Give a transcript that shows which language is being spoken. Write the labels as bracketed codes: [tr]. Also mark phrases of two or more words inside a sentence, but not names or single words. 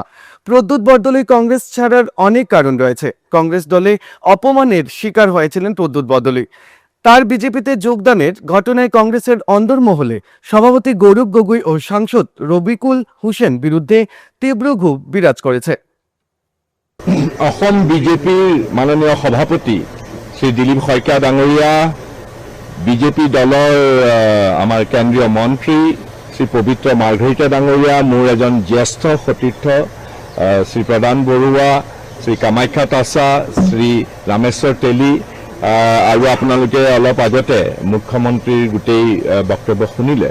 [bn] প্রদ্যুৎ বরদলৈ কংগ্রেস ছাড়ার অনেক কারণ রয়েছে। কংগ্রেস দলে অপমানের শিকার হয়েছিলেন প্রদ্যুৎ বরদলৈ। তার বিজেপিতে যোগদানের ঘটনায় কংগ্রেসের অন্দরমহলে সভাপতি গৌরব গগৈ ও সাংসদ রবিকুল হুসেন বিরুদ্ধে তীব্র ক্ষোভ বিরাজ করেছে। [as] অসম বিজেপিৰ মাননীয় সভাপতি শ্ৰী দিলীপ শইকীয়া ডাঙৰীয়া, বিজেপি দলৰ আমাৰ কেন্দ্ৰীয় মন্ত্ৰী শ্ৰী পবিত্ৰ মাৰ্ঘৰিটা ডাঙৰীয়া, মোৰ এজন জ্যেষ্ঠ সতীৰ্থ শ্ৰী প্ৰদান বৰুৱা, শ্ৰী কামাখ্যা তাছা, শ্ৰী ৰামেশ্বৰ তেলী, আৰু আপোনালোকে অলপ আগতে মুখ্যমন্ত্ৰীৰ গোটেই বক্তব্য শুনিলে।